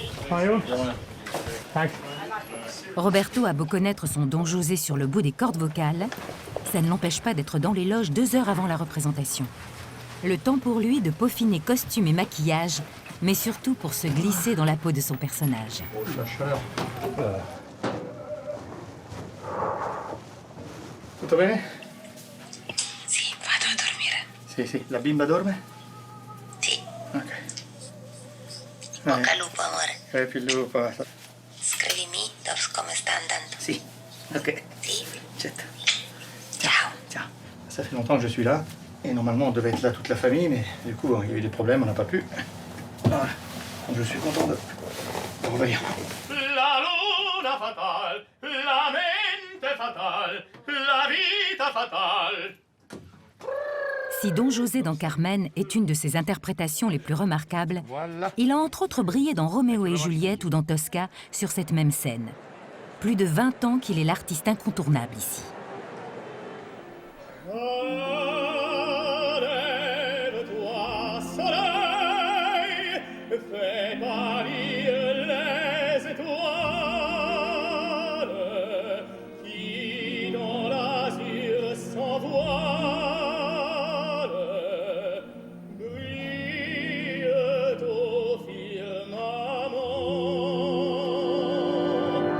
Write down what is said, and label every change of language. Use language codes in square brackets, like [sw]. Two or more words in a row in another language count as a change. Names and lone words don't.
[fr] Roberto a beau connaître son Don José sur le bout des cordes vocales, ça ne l'empêche pas d'être dans les loges 2 heures avant la représentation. Le temps pour lui de peaufiner costume et maquillage, mais surtout pour se glisser dans la peau de son personnage. La chaleur. [it] Tutto bene? Sì, vado a dormire. Sì, sì. La bimba dorme? Sì. Ok. Bocca al lupo, amore. Più lupo. Scrivimi come sta andando. Si. Ok. Sì. Certo. Ciao. [fr] Tiens, ça fait longtemps que je suis là. Et normalement, on devait être là toute la famille, mais du coup, il y a eu des problèmes, on n'a pas pu. Voilà. Donc je suis content de revenir. [it] La luna fatale, la mente fatale, la vita fatale. [fr] Si Don José dans Carmen est une de ses interprétations les plus remarquables, il a entre autres brillé dans Roméo et Juliette ou dans Tosca sur cette même scène. Plus de 20 ans qu'il est l'artiste incontournable ici. Lève-toi, soleil, fais pâlir les étoiles qui dans l'azur s'envolent, brillent au firmament.